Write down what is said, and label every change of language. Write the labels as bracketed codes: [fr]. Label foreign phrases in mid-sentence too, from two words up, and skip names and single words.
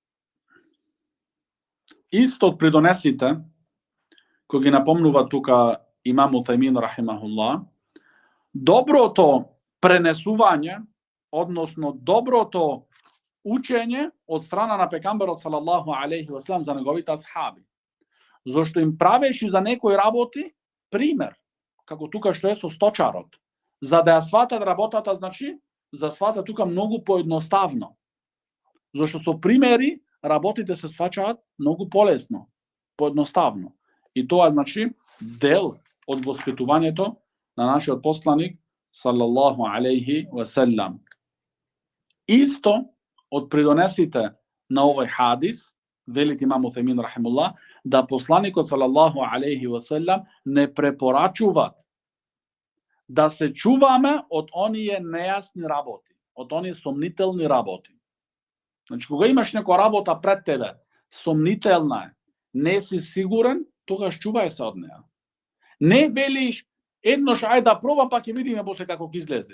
[mk] Исто од придонесите, кој ги напомнува тука Имам Утајмин рахимахуллах, доброто пренесување, односно доброто учење од страна на пекамберот [ar] صلى الله عليه وسلم [mk] за неговите асхаби. Зошто им правеше за некои работи пример, како тука што е со сточарот. За да ја сватат работата, значи, за свата тука многу поедноставно. Зошто со примери работите се сваќаат многу полесно, поедноставно. И тоа значи дел од воспитувањето на нашиот посланик [ar] صلى الله عليه وسلم. [mk] Исто од придонесите на овој хадис, велит имам Утајмин рахимуллах, да посланикот [ar] صلى الله عليه وسلم [mk] не препорачува да се чуваме од оние нејасни работи, од оние сомнителни работи. Значи, кога имаш некоја работа пред тебе, сомнителна е, не си сигурен, тогаш чувај се од неа. Не велиш, еднош ајде да пробам, па ќе видиме после како ќе излезе.